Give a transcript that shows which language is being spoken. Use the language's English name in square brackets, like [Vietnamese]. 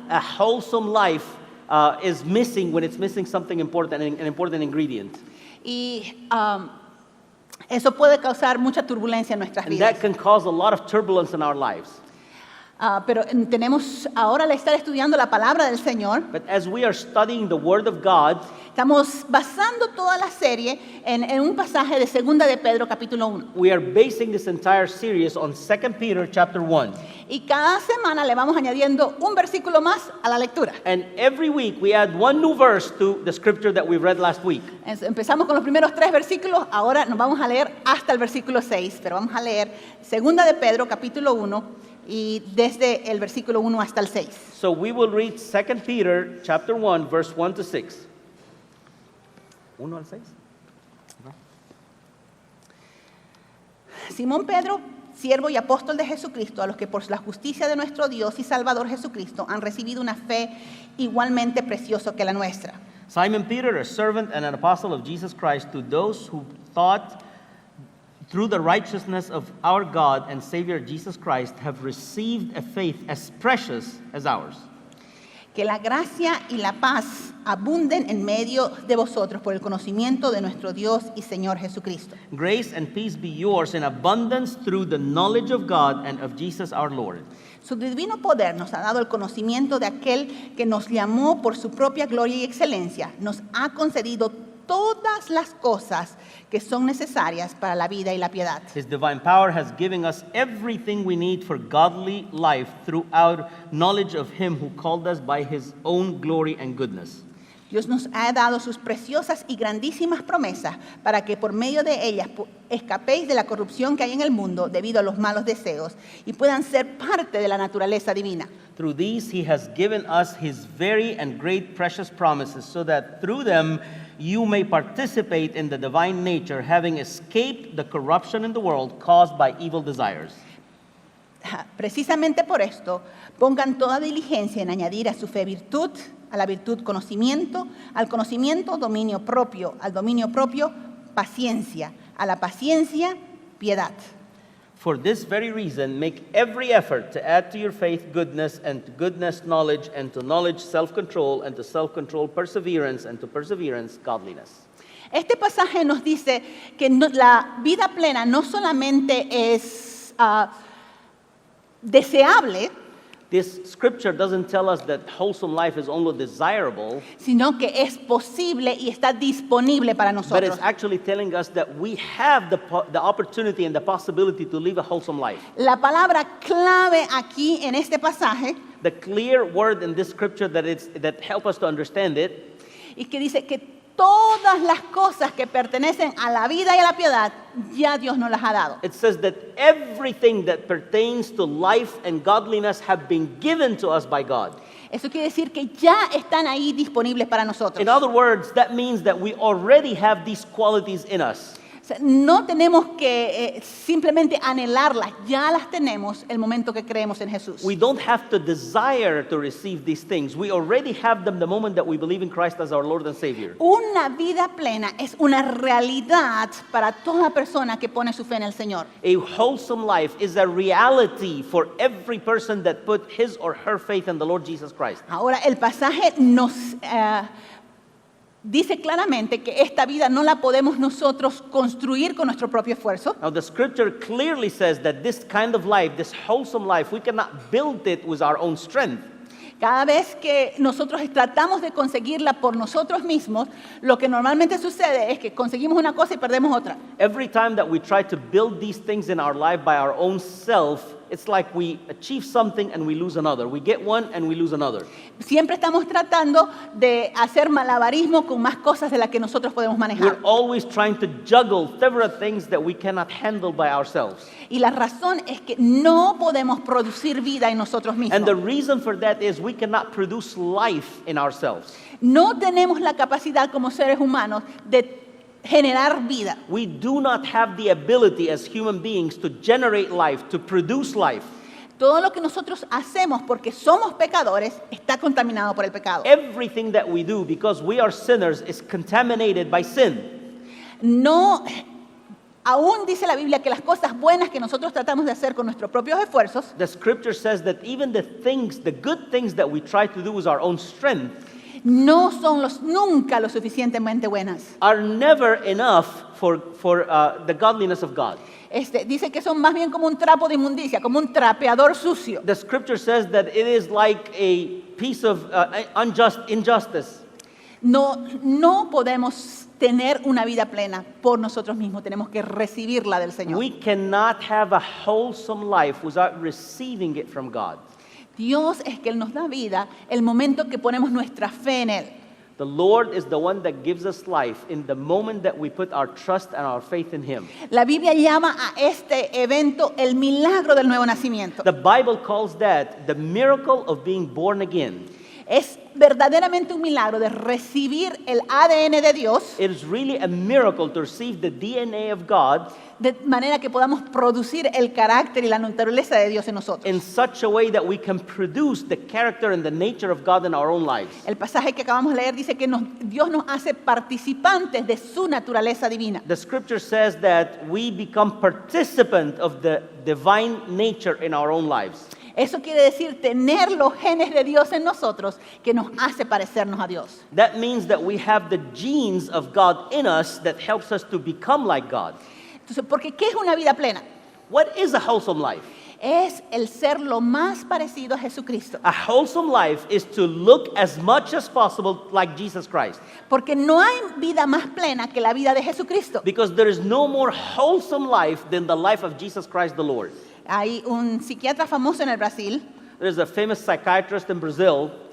[English] A wholesome life is missing when it's missing something important, an important ingredient. [Spanish] Y eso puede causar mucha turbulencia en nuestras [English] And that can cause a lot of turbulence in our lives. [Spanish] Pero tenemos ahora al estar estudiando la palabra del Señor, [English] But as we are studying the Word of God, [Spanish] estamos basando toda la serie en un pasaje de 2 de Pedro capítulo 1. [English] we are basing this entire series on 2 Peter chapter 1. [Spanish] Y cada semana le vamos añadiendo un versículo más a la lectura. [English] And every week we add one new verse to the scripture that we read last week. [Spanish] Empezamos con los primeros 3 versículos, ahora nos vamos a leer hasta el versículo 6, pero vamos a leer 2 de Pedro capítulo 1 y desde el versículo 1 hasta el 6. [English] So we will read 2 Peter chapter 1 verse 1 to 6. [Spanish] 1 al 6. Simón Pedro, siervo y apóstol de Jesucristo, a los que por la justicia de nuestro Dios y Salvador Jesucristo han recibido una fe igualmente preciosa que la nuestra. [English] Simon Peter, a servant and an apostle of Jesus Christ, to those who thought through the righteousness of our God and Savior Jesus Christ have received a faith as precious as ours. [Spanish] Que la gracia y la paz abunden en medio de vosotros por el conocimiento de nuestro Dios y Señor Jesucristo. [English] Grace and peace be yours in abundance through the knowledge of God and of Jesus our Lord. [Spanish] Su divino poder nos ha dado el conocimiento de aquel que nos llamó por su propia gloria y excelencia. Nos ha concedido todas las cosas que son necesarias para la vida y la piedad. [English] His divine power has given us everything we need for godly life through our knowledge of Him who called us by His own glory and goodness. [Spanish] Dios nos ha dado sus preciosas y grandísimas promesas para que por medio de ellas escapéis de la corrupción que hay en el mundo debido a los malos deseos y puedan ser parte de la naturaleza divina. [English] Through these He has given us His very and great precious promises, so that through them you may participate in the divine nature, having escaped the corruption in the world caused by evil desires. [Spanish] Precisamente por esto, pongan toda diligencia en añadir a su fe virtud, a la virtud conocimiento, al conocimiento dominio propio, al dominio propio paciencia, a la paciencia piedad. [English] For this very reason, make every effort to add to your faith goodness, and to goodness knowledge, and to knowledge self-control, and to self-control perseverance, and to perseverance godliness. [Spanish] Este pasaje nos dice que la vida plena no solamente es deseable, [English] This scripture doesn't tell us that wholesome life is only desirable, [Spanish] sino que es posible y está disponible para [English] but [Spanish] nosotros. [English] it's actually telling us that we have the opportunity and the possibility to live a wholesome life. [Spanish] La palabra clave aquí en este pasaje [English] The clear word in this scripture that help us to understand it [Spanish] y que dice que todas las cosas que pertenecen a la vida y a la piedad ya Dios nos las ha dado. [English] It says that everything that pertains to life and godliness have been given to us by God. [Spanish] Eso quiere decir que ya están ahí disponibles para nosotros. [English] In other words, that means that we already have these qualities in us. [Spanish] O sea, no tenemos que simplemente anhelarlas, ya las tenemos el momento que creemos en Jesús. [English] We don't have to desire to receive these things. We already have them the moment that we believe in Christ as our Lord and Savior. [Spanish] Una vida plena es una realidad para toda persona que pone su fe en el Señor. [English] A wholesome life is a reality for every person that put his or her faith in the Lord Jesus Christ. [Spanish] Ahora, el pasaje nos dice claramente que esta vida no la podemos nosotros construir con nuestro propio esfuerzo. [English] Now, the scripture clearly says that this kind of life, this wholesome life, we cannot build it with our own strength. [Spanish] Cada vez que nosotros tratamos de conseguirla por nosotros mismos, lo que normalmente sucede es que conseguimos una cosa y perdemos otra. [English] Every time that we try to build these things in our life by our own self, it's like we achieve something and we lose another. We get one and we lose another. [Spanish] Siempre estamos tratando de hacer malabarismo con más cosas de las que nosotros podemos [English] We're [Spanish] manejar. [English] always trying to juggle several things that we cannot handle by ourselves. [Spanish] Y la razón es que no podemos producir vida en nosotros [English] And the [Spanish] mismos. [English] reason for that is we cannot produce life in ourselves. [Spanish] No tenemos la capacidad como seres humanos de generar vida. [English] We do not have the ability as human beings to generate life, to produce life. [Spanish] Todo lo que nosotros hacemos porque somos pecadores está contaminado por el pecado. [English] Everything that we do because we are sinners is contaminated by sin. [Spanish] No, aún dice la Biblia que las cosas buenas que nosotros tratamos de hacer con nuestros propios esfuerzos [English] The scripture says that even the good things that we try to do with our own strength [Spanish] no son nunca lo suficientemente buenas. [English] are never enough for the godliness of God. [Spanish] Dice que son más bien como un trapo de inmundicia, como un trapeador sucio. [English] The scripture says that it is like a piece of injustice. [Spanish] No podemos tener una vida plena por nosotros mismos, tenemos que recibirla del Señor. [English] We cannot have a wholesome life without receiving it from God. [Spanish] Dios es que Él nos da vida el momento que ponemos nuestra fe en Él. [English] The Lord is the one that gives us life in the moment that we put our trust and our faith in Him. [Spanish] La Biblia llama a este evento el milagro del nuevo nacimiento. [English] The Bible calls that the miracle of being born again. [Spanish] Es verdaderamente un milagro de recibir el ADN de Dios, [English] It is really a miracle to receive the DNA of God [Spanish] de manera que podamos producir el carácter y la naturaleza de Dios en nosotros. [English] in such a way that we can produce the character and the nature of God in our own lives. [Spanish] El pasaje que acabamos de leer dice que Dios nos hace participantes de su naturaleza divina. [English] The scripture says that we become participant of the divine nature in our own lives. [Spanish] Eso quiere decir tener los genes de Dios en nosotros que nos hace parecernos a Dios. [English] That means that we have the genes of God in us that helps us to become like God. [Spanish] Entonces, porque ¿qué es una vida plena? [English] What is a wholesome life? [Spanish] Es el ser lo más parecido a Jesucristo. [English] A wholesome life is to look as much as possible like Jesus Christ. [Spanish] Porque no hay vida más plena que la vida de Jesucristo. [English] Because there is no more wholesome life than the life of Jesus Christ the Lord. [Spanish] Hay un psiquiatra famoso en el Brasil, [English] There's a famous psychiatrist in Brazil.